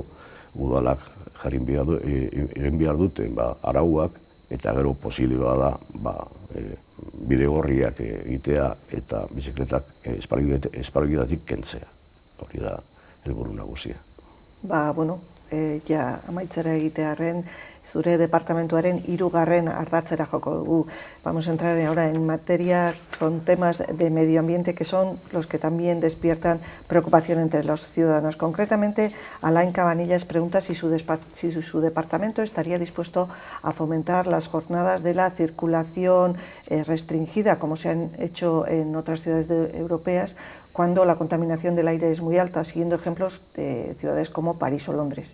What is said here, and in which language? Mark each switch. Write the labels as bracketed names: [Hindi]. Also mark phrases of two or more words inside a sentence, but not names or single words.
[Basque] Udalak egin behar dute arauak eta gero posible bada bidegorriak egitea eta bizikletak espaloietatik kentzea. Hori da helburu nagusia. Bueno, ja amaitzera egitearren, zure departamentuaren 3. ardatzera joko dugu. [Spanish] Vamos a entrar ahora en materia con temas de medio ambiente que son los que también despiertan preocupación entre los ciudadanos. Concretamente, Alain Cabanillas pregunta si su departamento estaría dispuesto a fomentar las jornadas de la circulación restringida, como se han hecho en otras ciudades europeas, cuando la contaminación del aire es muy alta, siguiendo ejemplos de ciudades como París o Londres.